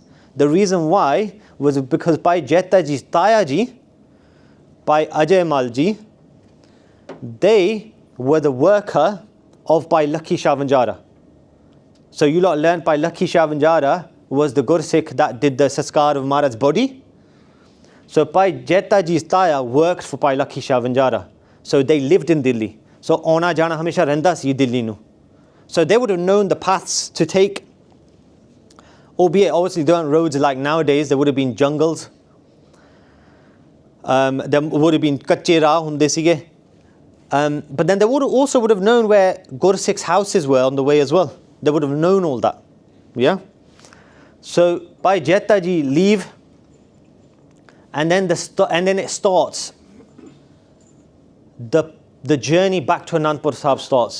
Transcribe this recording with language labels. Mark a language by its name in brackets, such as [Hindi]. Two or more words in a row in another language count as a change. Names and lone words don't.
[English] The reason why was because Bhai Jeta ji's Taya ji, Bhai Ajay Mal ji, they were the worker of Bhai Lakhi Shah Vanjara. So you lot learned Bhai Lakhi Shah Vanjara was the Gursikh that did the saskar of Maharaj's body. So Bhai Jeta ji's Taya worked for Bhai Lakhi Shah Vanjara. So they lived in Delhi. [Punjabi] So ਆਉਣਾ ਜਾਣਾ ਹਮੇਸ਼ਾ ਰਹਿੰਦਾ ਸੀ ਦਿੱਲੀ ਨੂੰ. [English] So they would have known the paths to take, albeit obviously there aren't roads like nowadays, there would have been jungles. There would have been [Punjabi] ਕੱਚੇ ਰਾਹ ਹੁੰਦੇ ਸਿਗੇ. [English] But then they would have known where Gursikh's houses were on the way as well. They would have known all that. Yeah? So Bhai Jeta ji leave, and then it starts. The journey back to Anandpur Sahib starts.